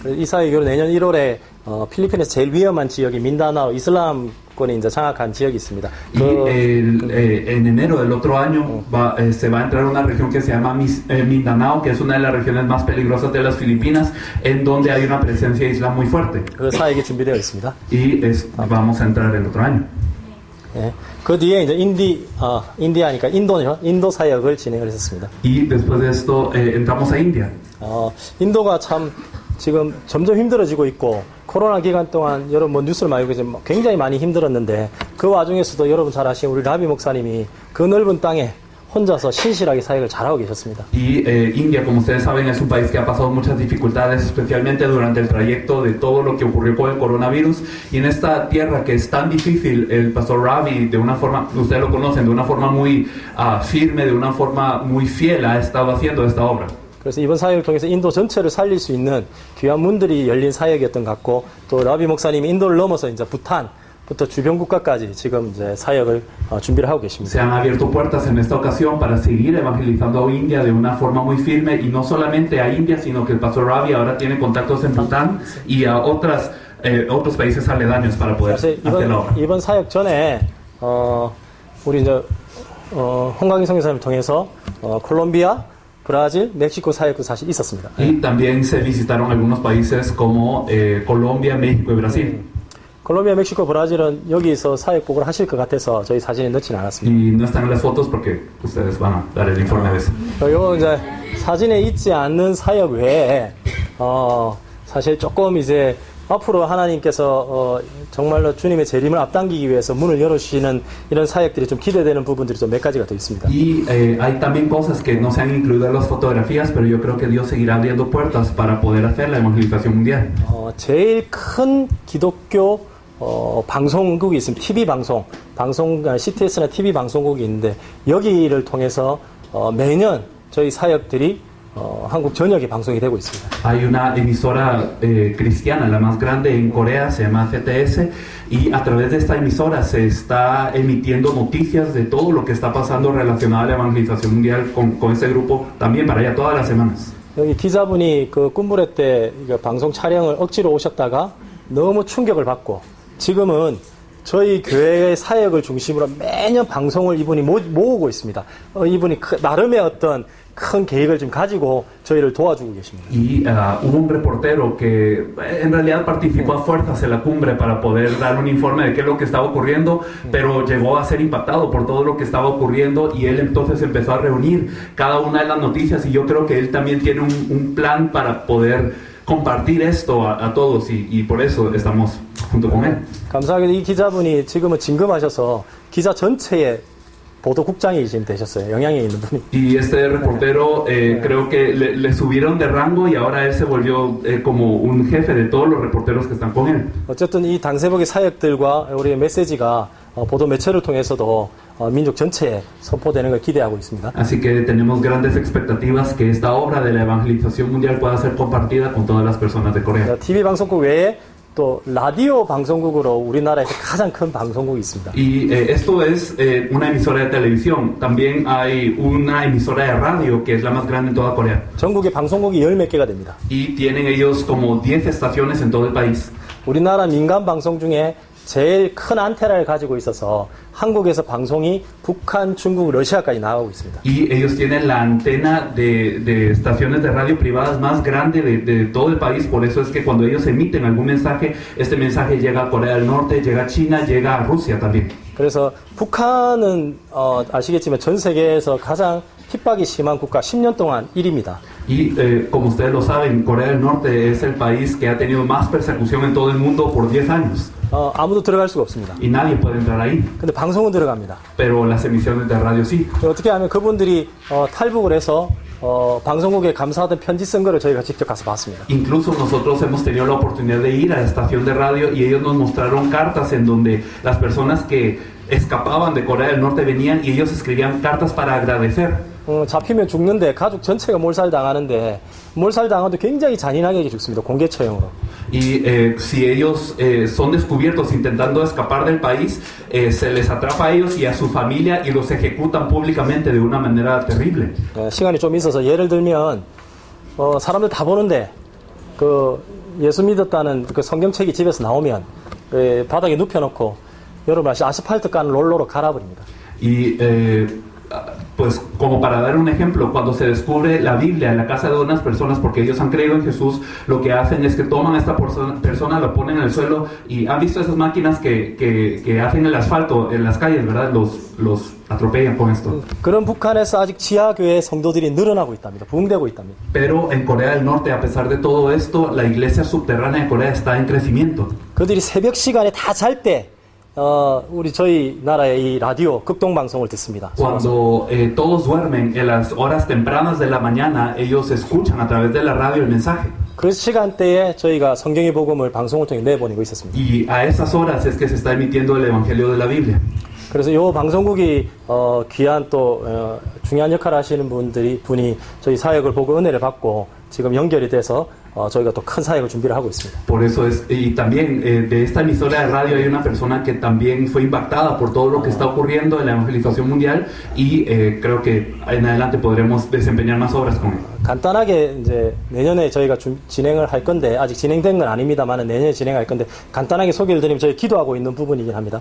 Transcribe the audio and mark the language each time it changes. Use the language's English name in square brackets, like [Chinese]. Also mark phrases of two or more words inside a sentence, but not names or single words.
[Korean] 이 사역으로 내년 1월에 필리핀에서 제일 위험한 지역이 민다나오 이슬람권이 이제 장악한 지역이 있습니다. [Spanish] Y en enero del otro año se va a entrar a una región que se llama Mindanao, que es una de las regiones más peligrosas de las Filipinas, en donde hay una presencia de Islam muy fuerte. [Korean] 그 사역이 준비되어 있습니다. [Spanish] Y vamos a entrar el otro año. [Korean] 예, 그 뒤에 이제 인디아니까 인도 사역을 진행을 했었습니다. [Spanish] Y después de esto entramos a India. [Korean] 인도가 참 지금 점점 힘들어지고 있고 코로나 기간 동안 여러분 뉴스를 많이 보시면 굉장히 많이 힘들었는데 그 와중에서도 여러분 잘 아시는 우리 라비 목사님이 그 넓은 땅에 혼자서 신실하게 사역을 잘하고 계셨습니다. [Spanish] Y India, como ustedes saben, es un país que ha pasado muchas dificultades, especialmente durante el trayecto de todo lo que ocurrió con el coronavirus. Y en esta tierra que es tan difícil, el pastor Ravi, de una forma, ustedes lo conocen, de una forma muy firme, de una forma muy fiel, ha estado haciendo esta obra. [Korean] 그래서 이번 사역을 통해서 인도 전체를 살릴 수 있는 귀한 문들이 열린 사역이었던 것 같고 또 라비 목사님이 인도를 넘어서 이제 부터 주변 국가까지 지금 이제 사역을 준비를 하고 계십니다. [Spanish] Se han abierto puertas en esta ocasión para seguir evangelizando a India de una forma muy firme y no solamente a India, sino que el pastor Ravi ahora tiene contactos en Bután y a otros países aledaños para poder [Korean] 사실 [Spanish] hacer la obra. [Korean] 이번 사역 전에 우리 이제 홍강희 선교사님을 통해서 콜롬비아, 브라질, 멕시코 사역도 사실 있었습니다. [Spanish] Y también se visitaron algunos países como Colombia, México y Brasil. [Korean] 콜롬비아, 멕시코, 브라질은 여기서 사역복을 하실 것 같아서 저희 사진에 넣지는 않았습니다. [Spanish] Y no están en las fotos porque ustedes van a dar el informe de eso. [Korean] 요 이제 사진에 있지 않는 사역 외에 사실 조금 이제 앞으로 하나님께서 정말로 주님의 재림을 앞당기기 위해서 문을 열어주시는 이런 사역들이 좀 기대되는 부분들이 좀 몇 가지가 더 있습니다. [Spanish] Y hay también cosas que no se han incluido en las fotografías, pero yo creo que Dios seguirá abriendo puertas para poder hacer la evangelización mundial. [Korean] 제일 큰 기독교 방송국이 있습니다. TV 방송 CTS나 TV 방송국이 있는데 여기를 통해서 매년 저희 사역들이 한국 전역에 방송이 되고 있습니다. [Spanish] Hay una emisora cristiana, la más grande en Corea, se llama CTS, y a través de esta emisora se está emitiendo noticias de todo lo que está pasando relacionado a la evangelización mundial con este grupo también para allá todas las semanas. [Korean] 여기 기자분이 그 꿈부레 때 방송 촬영을 억지로 오셨다가 너무 충격을 받고 지금은 저희 교회의 사역을 중심으로 매년 방송을 이분이 모으고 있습니다. 이분이 나름의 어떤 큰 계획을 좀 가지고 저희를 도와주고 계십니다. [Spanish] Y hubo un reportero que en realidad participó a fuerzas en la cumbre para poder dar un informe de qué es lo que estaba ocurriendo, pero llegó a ser impactado por todo lo que estaba ocurriendo y él entonces empezó a reunir cada una de las noticias y yo creo que él también tiene un plan para poder compartir esto a todos y por eso estamos junto con él. [Korean] 감사하게도 이 기자분이 지금은 진급하셔서 기자 전체에 보도국장이 지금 되셨어요. 영향이 있는 분이. [Spanish] Y este reportero creo que le subieron de rango y ahora él se volvió como un jefe de todos los reporteros que están con él. [Korean] 어쨌든 이 당세복의 사역들과 우리의 메시지가 보도 매체를 통해서도 민족 전체에 선포되는 걸 기대하고 있습니다. [Spanish] Así que tenemos grandes expectativas que esta obra de la evangelización mundial pueda ser compartida con todas las personas de Corea. [Korean] TV 방송국 외에 또 라디오 방송국으로 우리나라에서 가장 큰 방송국이 있습니다. [Spanish] Y esto es una emisora de televisión. También hay una emisora de radio que es la más grande en toda Corea. [Korean] 전국에 방송국이 10몇 개가 됩니다. [Spanish] Y tienen ellos como 10 estaciones en todo el país. [Korean] 우리나라 민간 방송 중에 제일 큰 안테나를 가지고 있어서 한국에서 방송이 북한, 중국, 러시아까지 나가고 있습니다. [Spanish] Y ellos tienen la antena de estaciones de radio privadas más grande de todo el país. Por eso es que cuando ellos emiten algún mensaje, este mensaje llega a Corea del Norte, llega a China, llega a Rusia también. [Korean] 그래서 북한은 아시겠지만 전 세계에서 가장 핍박이 심한 국가 10년 동안 1위입니다. [Spanish] Y como ustedes lo saben, Corea del Norte es el país que ha tenido más persecución en todo el mundo por 10 años. [Korean] 아무도 들어갈 수가 없습니다. [Spanish] Y nadie puede entrar ahí. [Korean] 근데 방송은 들어갑니다. [Spanish] Pero las emisiones de radio sí. [Korean] 어떻게 하면 그분들이 탈북을 해서 방송국에 감사하던 편지 쓴 거를 저희가 직접 가서 봤습니다. [Spanish] Incluso nosotros hemos tenido la oportunidad de ir a la estación de radio y ellos nos mostraron cartas en donde las personas que escapaban de Corea del Norte venían y ellos escribían cartas para agradecer. [Korean] 잡히면 죽는데 가족 전체가 몰살당하는데 몰살당하도 굉장히 잔인하게 죽습니다. 공개 처형으로. [Spanish] Y si ellos son descubiertos intentando escapar del país, se les atrapa a ellos y a su familia y los ejecutan públicamente de una manera terrible. [Korean] 시간이 좀 있어서 예를 들면 사람들 다 보는데 그 예수 믿었다는 그 성경책이 집에서 나오면 바닥에 눕혀놓고 여러분 아스팔트 깐 롤러로 갈아버립니다. [Spanish] Y pues como para dar un ejemplo, cuando se descubre la Biblia en la casa de unas personas porque ellos han creído en Jesús, lo que hacen es que toman a esta persona, la ponen en el suelo y han visto esas máquinas que hacen el asfalto en las calles, ¿verdad? Los atropellan con esto. [Korean] 그런 북한에서 아직 지하교회 성도들이 늘어나고 있답니다. 부흥되고 있답니다. [Spanish] Pero en Corea del Norte, a pesar de todo esto, la iglesia subterránea de Corea está en crecimiento. [Korean] 그들이 새벽 시간에 다 잘 때 우리 저희 나라의 이 라디오 극동 방송을 듣습니다. [Spanish] Cuando todos duermen en las horas tempranas de la mañana, ellos escuchan a través de la radio el mensaje. [Korean] 그 시간대에 저희가 성경의 복음을 방송을 통해 내보내고 있었습니다. [Spanish] Y a esas horas es que se está emitiendo el evangelio de la Biblia. [Korean] 그래서 이 방송국이 귀한 또 중요한 역할을 하시는 분이 저희 사역을 보고 은혜를 받고 지금 연결이 돼서 저희가 또 큰 사역을 준비를 하고 있습니다. [Spanish] Por eso es, y también de esta emisora de radio hay una persona que también fue impactada por todo lo que está ocurriendo en la evangelización mundial y creo que en adelante podremos desempeñar más obras con él. [Korean] 간단하게 이제 내년에 저희가 진행을 할 건데 아직 진행된 건 아닙니다만 내년에 진행할 건데 간단하게 소개를 드리면 저희 기도하고 있는 부분이긴 합니다.